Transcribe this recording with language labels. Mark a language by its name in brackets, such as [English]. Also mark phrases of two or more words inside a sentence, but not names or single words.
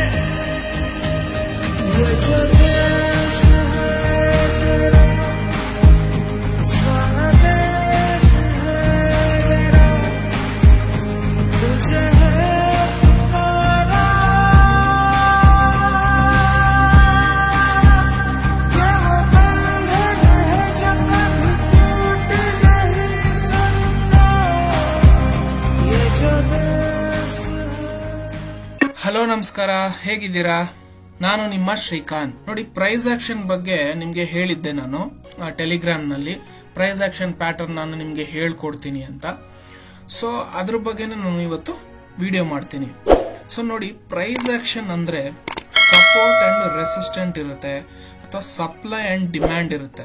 [Hindi] ये जो देश है तेरा, स्वदेश है मेरा, तुझे है पुकारा। ये वो बंधन है जो कभी टूट नहीं सकता, ये जो देश है। [Kannada] ಹಲೋ ನಮಸ್ಕಾರ, ಹೇಗಿದ್ದೀರಾ? ನಾನು ನಿಮ್ಮ ಶ್ರೀಕಾಂತ್. ನೋಡಿ, [English] price action [Kannada] ಬಗ್ಗೆ ನಿಮ್ಗೆ ಹೇಳಿದ್ದೆ ನಾನು ಟೆಲಿಗ್ರಾಮ್ ನಲ್ಲಿ. [English] price action pattern [Kannada] ನಾನು ನಿಮ್ಗೆ ಹೇಳ್ಕೊಡ್ತೀನಿ ಅಂತ. ಸೊ ಅದ್ರ ಬಗ್ಗೆನೇ ನಾನು ಇವತ್ತು ವಿಡಿಯೋ ಮಾಡ್ತೀನಿ. ಸೊ ನೋಡಿ, [English] price action [Kannada] ಅಂದ್ರೆ [English] support and resistant [Kannada] ಇರುತ್ತೆ, ಅಥವಾ [English] supply and demand [Kannada] ಇರುತ್ತೆ.